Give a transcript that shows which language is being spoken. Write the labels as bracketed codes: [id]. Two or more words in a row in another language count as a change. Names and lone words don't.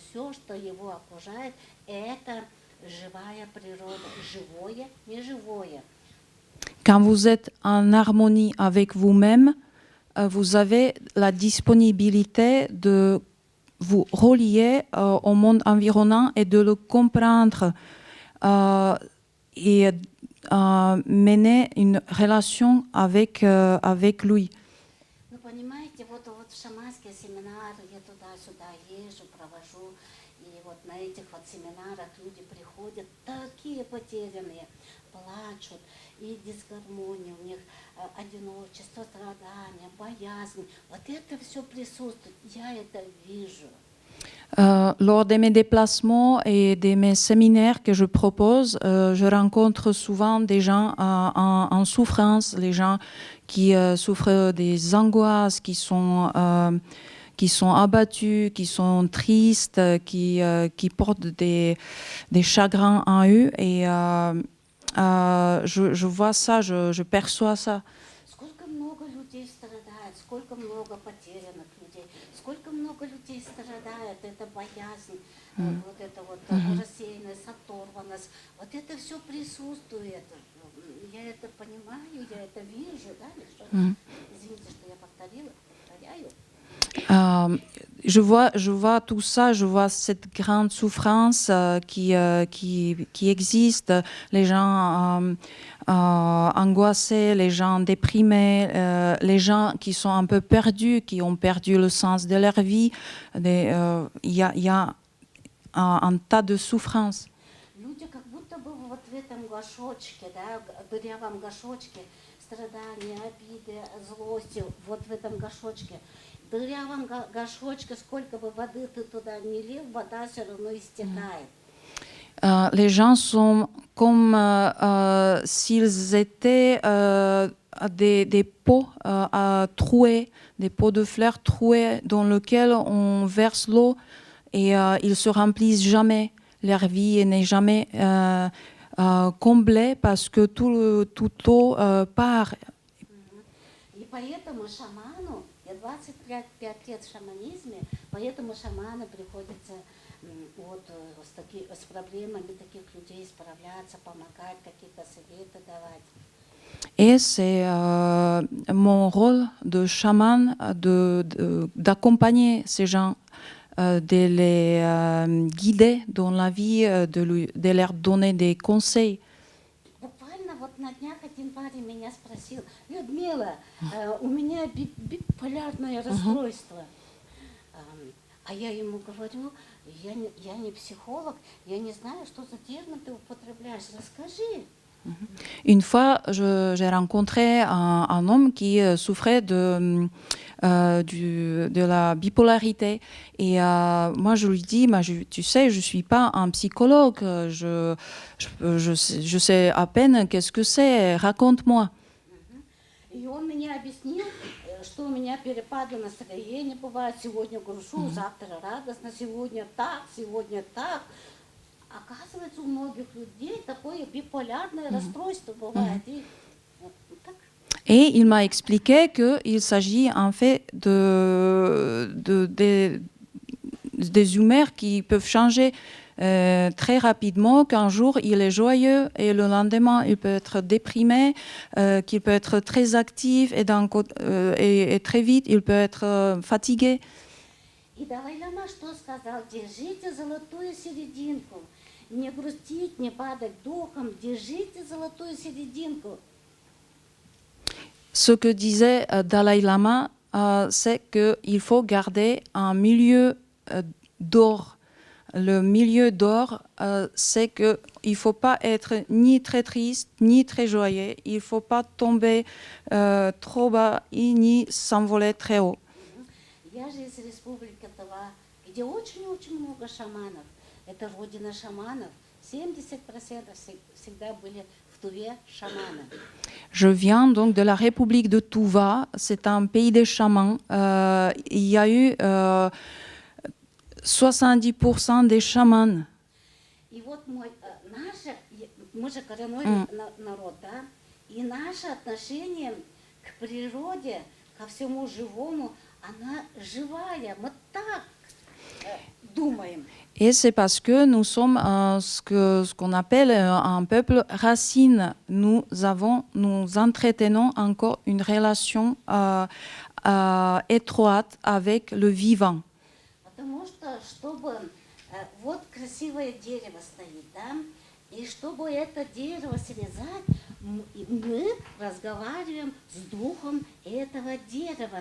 [ru] Все, что его окружает, это живая природа, живое, неживое. [fr] Quand vous êtes en harmonie avec vous-même, vous avez la disponibilité de vous relier au monde environnant et de le comprendre et mener une relation avec lui. [ru] Ну, понимаете, вот в шаманские семинары я туда-сюда езжу, провожу, и вот на этих вот семинарах люди приходят такие потерянные, плачут, и дисгармония у них, одиночество, страдания, боязнь. Вот это все присутствует, я это вижу. [fr] Lors de mes déplacements et de mes séminaires que je propose, je rencontre souvent des gens en souffrance, les gens qui souffrent des angoisses, qui sont abattus, qui sont tristes, qui portent des chagrins en eux. Et je vois ça, je perçois ça. [ru] Сколько много людей страдает, сколько много потерянных людей, сколько много людей страдает, это боязнь, вот это вот рассеянность, оторванность, вот это все присутствует. Я это понимаю, я это вижу, да, или что? Извините, что я повторяю. [fr] Je vois tout ça, je vois cette grande souffrance qui existe, les gens angoissés, les gens déprimés, les gens qui sont un peu perdus, qui ont perdu le sens de leur vie. Il y a un tas de souffrances. [ru] Люди как будто бы вот в этом горшочке, да, дырявом горшочке, страдания, обиды, злости, вот в этом горшочке. В дырявом горшочке, сколько бы воды ты туда не лил, вода все равно истекает. [fr] Les gens sont comme s'ils étaient des pots troués, des pots de fleurs troués dans lesquels on verse l'eau et ils se remplissent jamais. Leur vie n'est jamais comblée parce que tout l'eau part. [ru] И поэтому шаману, я 25 лет в шаманизме, поэтому шаману приходится вот с проблемами таких людей справляться, помогать, какие-то советы давать. [fr] Et c'est mon rôle de chaman d'accompagner ces gens, de les guider dans la vie, de leur donner des conseils. [ru] Буквально вот на днях один парень меня спросил: Людмила, у меня биполярное расстройство. А я ему говорю, я не психолог, я не знаю, что за термин ты употребляешь, расскажи. [fr] Une fois, j'ai rencontré un homme qui souffrait de la bipolarité. Et moi, je lui dis, tu sais, je ne suis pas un psychologue, je sais à peine qu'est-ce que c'est, raconte-moi. [ru] И он мне объяснил, что у меня перепады настроения бывают. Сегодня грушу, завтра радостно, сегодня так, сегодня так. Оказывается, у многих людей такое биполярное расстройство бывает. [fr] Et il m'a expliqué qu'il s'agit en fait des humeurs qui peuvent changer très rapidement, qu'un jour il est joyeux et le lendemain il peut être déprimé, qu'il peut être très actif et très vite il peut être fatigué. [ru] И Далай-лама что сказал? Держите золотую серединку. Не грустить, не падать духом. Держите золотую серединку. [fr] Ce que disait Dalai Lama, c'est qu'il faut garder un milieu d'or. Le milieu d'or, c'est qu'il ne faut pas être ni très triste, ni très joyeux. Il ne faut pas tomber trop bas, ni s'envoler très haut. [ru] Я же из республики Тыва, где очень-очень много шаманов. Это родина шаманов. 70% всегда были в Туве шаманы. [fr] Je viens donc de la République de Touva. C'est un pays des chamans. Il y a eu 70% des chamans. [ru] И вот мы же коренной народ, да? И наше отношение к природе, ко всему живому, она живая. Мы так думаем. [fr] Et c'est parce que nous sommes ce qu'on appelle un peuple racine. Nous entretenons encore une relation étroite avec le vivant. [ru] Потому что, чтобы вот красивое дерево стоит, да, и чтобы это дерево срезать, мы разговариваем с духом этого дерева.